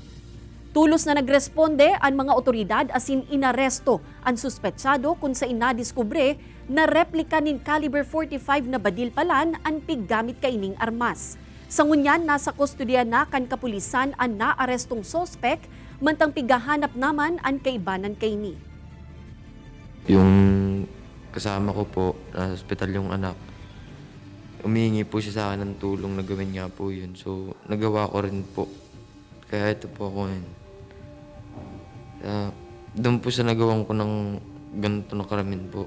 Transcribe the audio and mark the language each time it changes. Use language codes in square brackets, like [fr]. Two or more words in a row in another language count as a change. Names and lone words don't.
[bik] Tulos na nagresponde ang mga otoridad asin inaresto ang suspetsado kung sa inadiskubre na replika nin caliber 45 na badil palan ang piggamit kaining armas. Sa ngunyan, nasa kustodiya na kan kapulisan ang naarestong sospek, mantang pigahanap naman ang kaibanan kay ni. [tl] Yung kasama ko po, nasa ospital yung anak, umihingi po siya sa akin ng tulong na gawin nga po yun. So, nagawa ko rin po. Kaya ito po ako ngayon. Doon po sa nagawan ko ng ganito na karamin po.